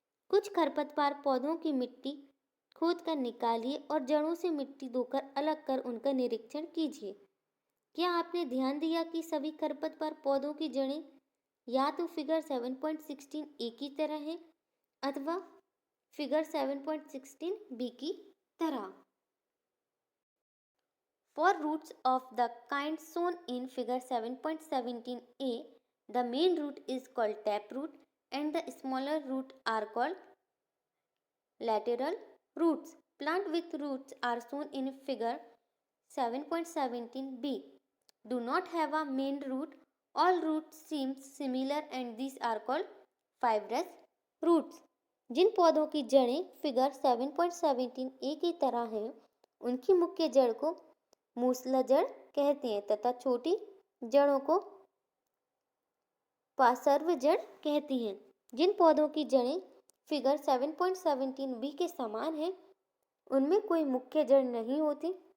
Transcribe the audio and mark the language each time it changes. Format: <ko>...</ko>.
<hi>कुछ खरपतवार पौधों की मिट्टी खोद कर निकालिए और जड़ों से मिट्टी धोकर अलग कर उनका निरीक्षण कीजिए। क्या आपने ध्यान दिया कि सभी खरपतवार पौधों की जड़ें या तो फिगर 7.16 ए की तरह है अथवा फिगर 7.16 बी की तरह।</hi> <en>For roots of the kind shown in figure 7.17 a, the main root is called taproot and the smaller root are called lateral roots. Plant with roots are shown in figure 7.17 b. Do not have a main root. All roots seem similar and these are called fibrous roots.</en> <hi>जिन पौधों की जड़ें figure 7.17 ए की तरह हैं, उनकी मुख्य जड़ को मूसला जड़ कहते हैं तथा छोटी जड़ों को पार्श्व जड़ कहती हैं। जिन पौधों की जड़ें फिगर 7.17 बी के समान हैं, उनमें कोई मुख्य जड़ नहीं होती।</hi>